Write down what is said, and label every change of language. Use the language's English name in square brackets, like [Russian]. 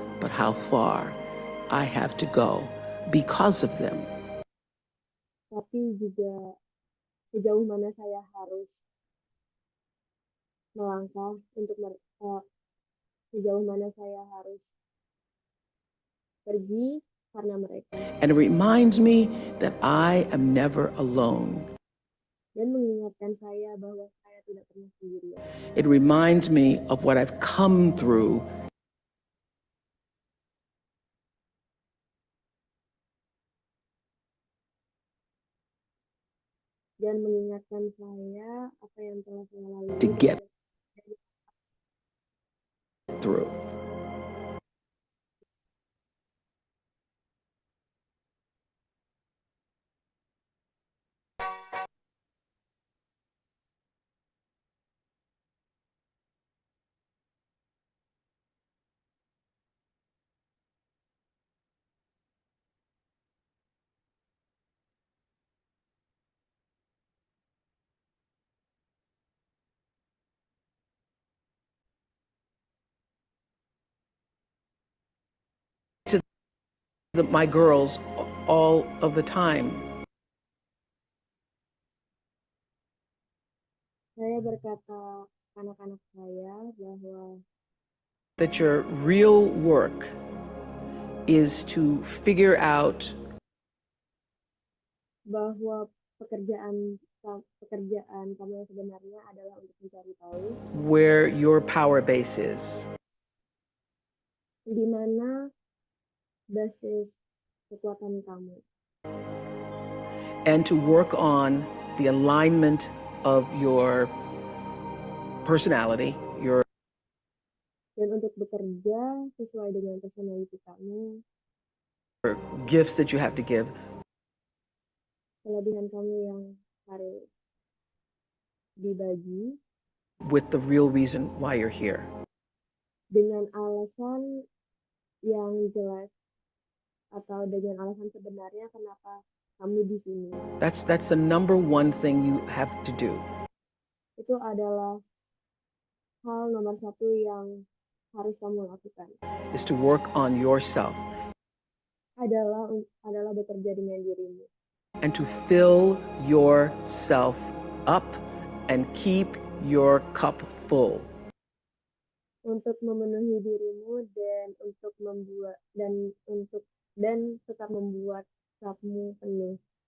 [English] but how far I have to go because of them. [Indonesian] tapi juga sejauh mana saya harus melangkah sejauh mana saya harus pergi karena mereka. [English] And it reminds me that I am never alone. [Indonesian] Dan mengingatkan saya bahwa saya tidak pernah sendirian. [English] It reminds me of what I've come through. [Indonesian] Dan mengingatkan saya apa yang telah saya lalui [English] To get through. To my girls all of the time. [Indonesian] Saya berkata anak-anak saya bahwa [English] that your real work is to figure out [Indonesian] bahwa pekerjaan kamu yang sebenarnya adalah untuk mencari tahu [English] where your power base is. [Indonesian] Di mana basis kekuatan kamu. [English] And to work on the alignment of your personality, your [Indonesian] Dan untuk bekerja sesuai dengan personality kamu, [English] gifts that you have to give. [Indonesian] Kelebihan kamu yang harus dibagi. [English] With the real reason why you're here. [Indonesian] Dengan alasan yang jelas atau dengan alasan sebenarnya kenapa kamu di sini. [English] That's the number one thing you have to do. [Indonesian] Itu adalah hal nomor satu yang harus kamu lakukan. [English] Is to work on yourself. [Indonesian] Adalah bekerja dengan dirimu. [English] And to fill yourself up and keep your cup full. [Indonesian] Untuk memenuhi dirimu dan untuk membuat dan tetap membuat cupmu penuh.